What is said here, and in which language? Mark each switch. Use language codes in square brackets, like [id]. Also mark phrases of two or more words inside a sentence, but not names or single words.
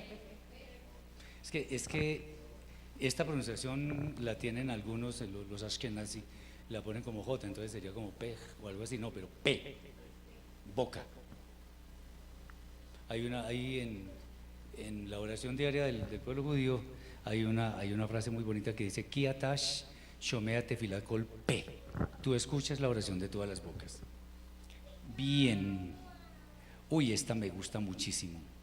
[es] Es que esta pronunciación la tienen algunos, los ashkenazi, la ponen como J, entonces sería como P o algo así. No, pero P. Boca. Ahí en la oración diaria del pueblo judío hay una frase muy bonita que dice [he] כי אתה שומע תפילת כל פה. [es] Tú escuchas la oración de todas las bocas. Bien. Uy, esta me gusta muchísimo.